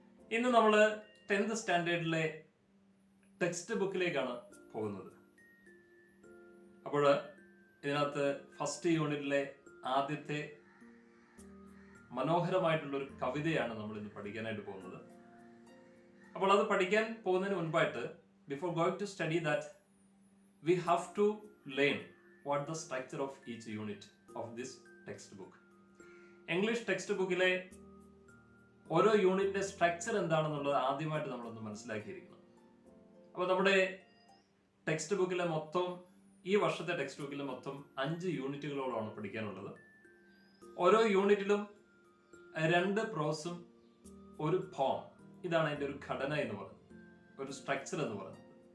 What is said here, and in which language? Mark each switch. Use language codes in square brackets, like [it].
[ml] ഇന്ന് നമ്മൾ 10th സ്റ്റാൻഡേർഡിലെ text ബുക്കിലേക്കാണ് പോകുന്നത്. അപ്പോൾ ഇതിനകത്ത് ഫസ്റ്റ് യൂണിറ്റിലെ ആദ്യത്തെ മനോഹരമായിട്ടുള്ളൊരു കവിതയാണ് നമ്മൾ ഇന്ന് പഠിക്കാനായിട്ട് പോകുന്നത്. അപ്പോൾ അത് പഠിക്കാൻ പോകുന്നതിന് മുൻപായിട്ട് [en] before going to study that, we have to learn what the structure of each unit of this textbook. [ml] English text ബുക്കിലെ ഓരോ യൂണിറ്റിന്റെ സ്ട്രക്ചർ എന്താണെന്നുള്ളത് ആദ്യമായിട്ട് നമ്മളൊന്ന് മനസ്സിലാക്കിയിരിക്കണം. അപ്പോൾ നമ്മുടെ ടെക്സ്റ്റ് ബുക്കിലെ മൊത്തം ഈ വർഷത്തെ ടെക്സ്റ്റ് ബുക്കിലെ മൊത്തം 5 യൂണിറ്റുകളോളാണ് പഠിക്കാനുള്ളത്. ഓരോ യൂണിറ്റിലും 2 പ്രോസും ഒരു പോം, ഇതാണ് അതിൻ്റെ ഒരു ഘടന എന്ന് പറയുന്നത്, ഒരു സ്ട്രക്ചർ എന്ന് പറയുന്നത്.